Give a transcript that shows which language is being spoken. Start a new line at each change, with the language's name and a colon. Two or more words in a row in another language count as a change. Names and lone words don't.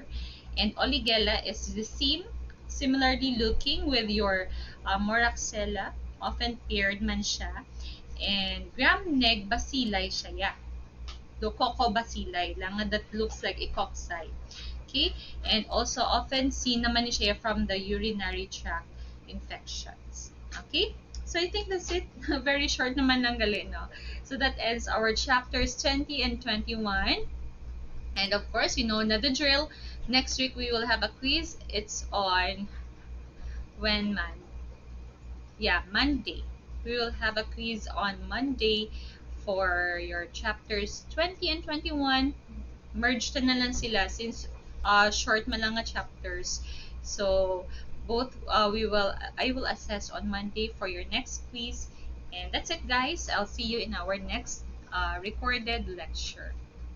English: And Oligella is the same, similarly looking with your Moraxella, often paired
Hiligaynon: man siya.
English: And gram-neg bacilli siya, yeah. Do coco bacilli lang, that looks like a cocci. Okay? And also often seen
Hiligaynon: naman siya
English: from the urinary tract infections. Okay? So I think that's it. Very short
Hiligaynon: naman lang gali, no?
English: So that ends our chapters 20 and 21. And of course, you know na the drill. Next week we will have a quiz. It's on Monday. We will have a quiz on Monday for your chapters 20 and 21.
Hiligaynon: Merged na lang sila since short man lang nga chapters.
English: So both I will assess on Monday for your next quiz. And that's it, guys. I'll see you in our next recorded lecture.